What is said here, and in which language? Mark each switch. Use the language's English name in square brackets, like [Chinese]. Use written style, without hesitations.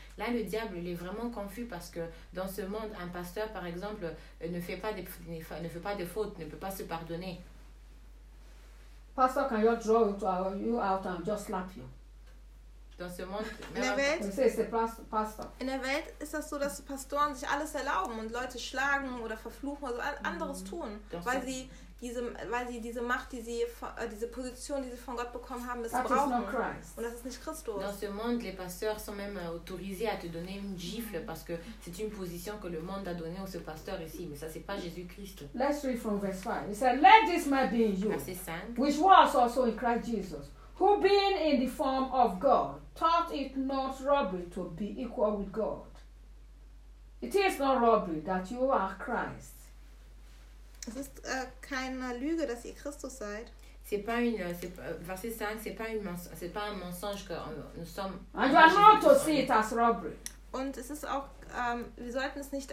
[French] Là, le diable, il est vraiment confus parce que dans ce monde, un pasteur, par exemple, ne fait pas de fautes, ne peut pas se pardonner. [English] Pastor, can you draw you out and just slap you? [French] Dans ce monde, [German] in der Welt ist das so, dass Pastoren sich alles erlauben und Leute schlagen oder verfluchen oder so anderes tun, weil sie diese Macht, diese Position, die sie von Gott bekommen haben, missbrauchen. Und das ist nicht Christus. [French] Dans ce monde, les pasteurs sont même autorisés à te donner une gifle parce que c'est une position que le monde a donnée au ce pasteur ici, mais ça c'est pas Jésus-Christ. [English] Let's read from verse 5. It says, let this man be in you, [French] verset 5, [English] which was also in Christ Jesus, who being in the form of God, thought it not robbery to be equal with God. It is not robbery that you are Christ. [German] Es ist keine Lüge, dass ihr Christus seid. [French] C'est pas une, verset 5, c'est pas un mensonge que nous sommes. [English] And you are not to see it as robbery. [German] Und es ist auch, wir sollten es nicht